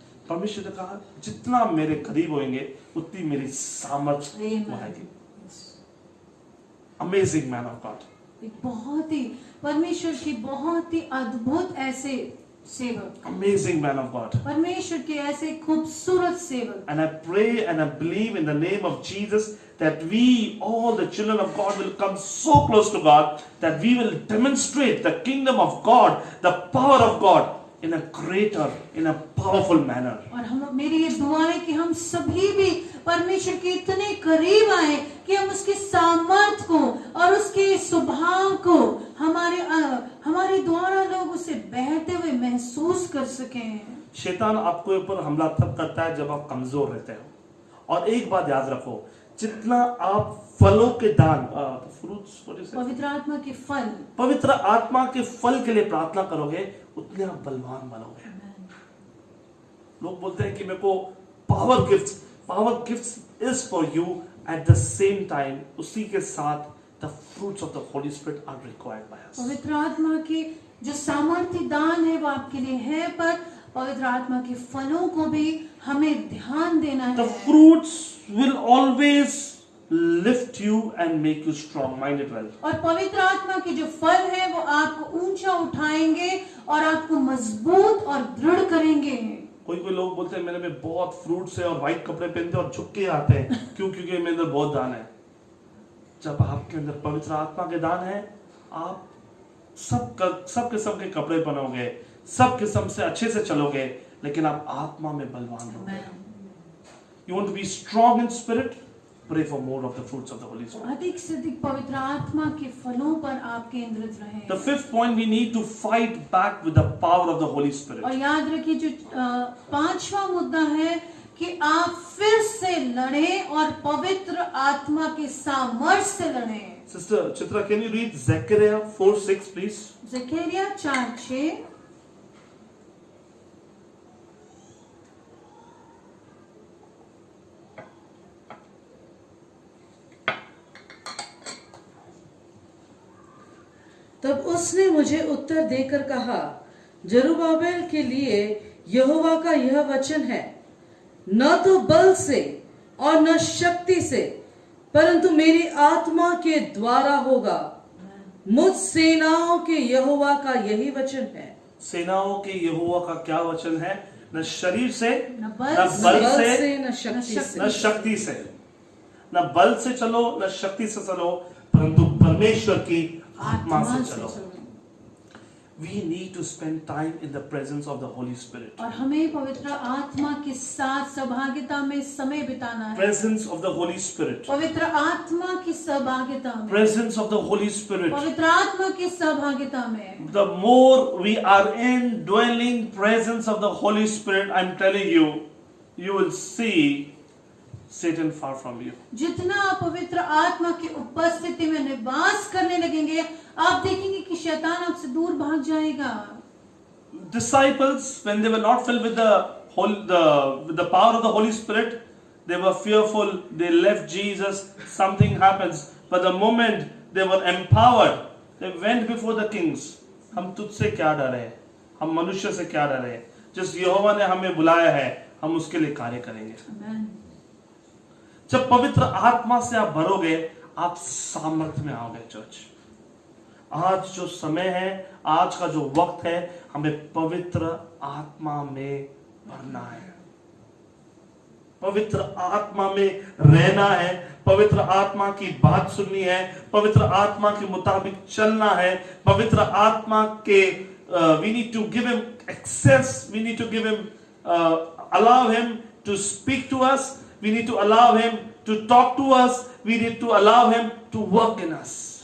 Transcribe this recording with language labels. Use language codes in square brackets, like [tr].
[hi] परमेश्वर ने कहा जितना मेरे करीब होंगे उतनी मेरी सामर्थ्य बढ़ेगी। [en] amazing man of God, [hi] एक बहुत ही परमेश्वर की बहुत ही अद्भुत ऐसे सेवक, [en] amazing man of God, [hi] परमेश्वर के ऐसे खूबसूरत सेवक। [en] And I pray and I believe in the name of Jesus that we, all the children of God, will come so close to God that we will demonstrate the kingdom of God, the power of God in a greater, in a powerful manner. [hi] और हम, मेरी ये दुआ है कि हम सभी भी परमेश्वर के इतने करीब आए कि हम उसके सामर्थ को और उसके स्वभाव को हमारे द्वारा लोग उसे बहते हुए महसूस कर सकें। शैतान आपके ऊपर हमला तब करता है जब आप कमजोर रहते हो। और एक बात याद रखो, जितना आप फलों के दान, फ्रूट्स, पवित्र आत्मा के फल, पवित्र आत्मा के फल के लिए प्रार्थना करोगे उतने आप बलवान बनोगे। लोग बोलते हैं कि मेरे को [en] power gifts is for you, at the same time [hi] उसी के साथ [en] The fruits of the Holy Spirit are required by us. [hi] पवित्र आत्मा के जो सामर्थ्य दान है वो आपके लिए है, पर पवित्र आत्मा के फलों को भी हमें ध्यान देना है। [en] The fruits will always lift you and make you strong, mind it well. [hi] और पवित्र आत्मा के जो फल है वो आपको ऊंचा उठाएंगे और आपको मजबूत और दृढ़ करेंगे। कोई लोग बोलते हैं मेरे में बहुत फ्रूट्स है और व्हाइट कपड़े पहनते हैं और झुक के आते हैं क्योंकि मेरे अंदर बहुत दान है। जब आपके अंदर पवित्र आत्मा के दान है, आप सब किस्म के कपड़े पहनोगे, सब किस्म से अच्छे से चलोगे, लेकिन आप आत्मा में बलवान होगे। [en] You want to be strong in spirit? Pray for more of the fruits of the Holy Spirit. [hi] अधिक से अधिक पवित्र आत्मा के फलों पर आप केंद्रित रहें। [en] The 5th point, we need to fight back with the power of the Holy Spirit. [hi] और याद रखिए जो 5वां मुद्दा है कि आप फिर से लड़ें और पवित्र आत्मा के सामर्थ्य से लड़ें। [en] Sister Chitra, can you read Zechariah 4:6, please? [hi] Zakaria 4:6। तब उसने मुझे उत्तर देकर कहा, जरुब्बाबेल के लिए यहोवा का यह वचन है, न तो बल से और न शक्ति से, परंतु मेरी आत्मा के द्वारा होगा। मुझ सेनाओं के यहोवा का यही वचन है। सेनाओं के यहोवा का क्या वचन है? न शरीर से, न न बल से, न शक्ति से, न शक्ति से, न बल से चलो, न शक्ति से चलो, परंतु परमेश्वर की आत्मा से चलो। [en] We need to spend time in the presence of the Holy Spirit. [hi] और हमें पवित्र आत्मा के साथ सहभागिता में समय बिताना है। [en] Presence of the Holy Spirit. [hi] पवित्र आत्मा की सहभागिता में। [en] Presence of the Holy Spirit. [hi] पवित्र आत्मा की सहभागिता में। [en] The more we are in dwelling presence of the Holy Spirit, I'm telling you, you will see Satan far from you. [hi] जितना आप पवित्र आत्मा की उपस्थिति में निवास करने लगेंगे, आप देखेंगे कि शैतान आपसे दूर भाग जाएगा। [en] Disciples, when they were not filled with the power of the Holy Spirit, they were fearful. They left Jesus. Something happens. But the moment they were empowered, they went before the kings. [hi] हम तुझसे क्या डरे हैं? हम मनुष्य से क्या डरे हैं? जिस यहोवा ने हमें बुलाया है, हम उसके लिए कार्य करेंगे। [en] Amen. [hi] जब पवित्र आत्मा से आप भरोगे, आप सामर्थ्य में आओगे। चर्च, आज जो समय है, आज का जो वक्त है, हमें पवित्र आत्मा में भरना है। पवित्र आत्मा में रहना है, पवित्र आत्मा की बात सुननी है, पवित्र आत्मा के [en] मुताबिक चलना है, पवित्र आत्मा के we need to give him access, we need to give him allow him to speak to us, we need to allow him to talk to us, we need to allow him to work in us.